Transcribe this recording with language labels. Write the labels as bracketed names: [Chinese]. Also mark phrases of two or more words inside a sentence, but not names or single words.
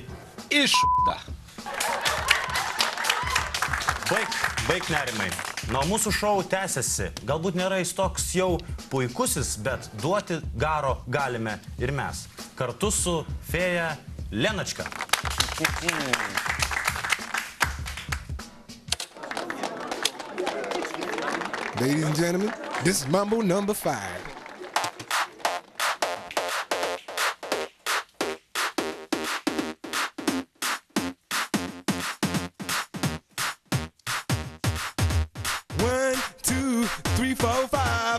[Lithuanian] Išda. Baig nerimai. Na, mūsų šou tęsiasi. Galbūt nėra jis toks jau puikusis, bet duoti garo galime ir mes. Kartu su fėja Lenačka. [English] Ladies and gentlemen, this is Mambo number 5. One, two, three, four, five.